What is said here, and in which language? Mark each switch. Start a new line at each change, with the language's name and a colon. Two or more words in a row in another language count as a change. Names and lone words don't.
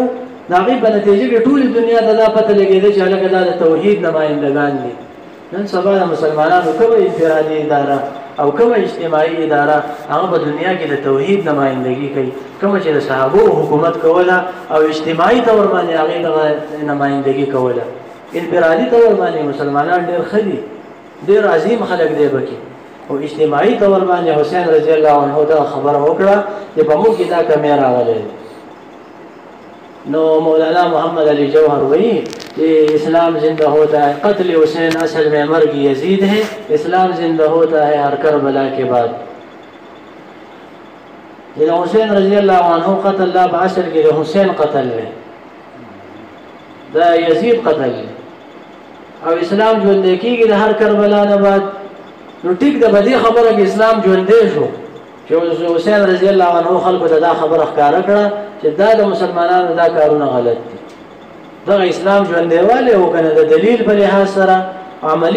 Pashto: د هغې په نتیجه کې ټولې دنیا ته دا پته لګېده چې هلکه دا د توحید نمایندګان دي نن سبا د مسلمانانو کومه انفرادي اداره او کومه اجتماعي اداره هغه په دنیا کې د توحید نمایندګي کوي کومه چې د صحابو حکومت کوله او اجتماعي طور باندې هغې دغه نمایندګي کوله انفرادي طور باندې مسلمانان ډېر ښه دي ډېر عظیم خلک دی پکې او اجتماعي طور باندې حسین
Arabic: رضی الله عنه
Pashto: دا خبره وکړه چې په موږ کې دا کمی راغلی
Urdu: نو مولانا محمد علی جوہر وہی کہ اسلام زندہ ہوتا ہے قتل حسین اصل میں مرگ یزید ہے اسلام زندہ ہوتا ہے ہر کربلا کے بعد حسین
Arabic: رضی اللہ عنہ
Urdu: قتل لا باصل کے
Pashto: حسین قتل ہے دا یزید قتل ہے او اسلام ژوندی کیږي د هر کربلا نه بعد نو ټیک ده په دې خبره کې اسلام ژوندی شو چې حسین
Arabic: رضی الله عنه
Pashto: خلکو ته دا خبره ښکاره کړه چې دا د مسلمانانو دا کارونه غلط دي دغه اسلام ژوندیوالی او که نه د دلیل په لحاظ سره عملي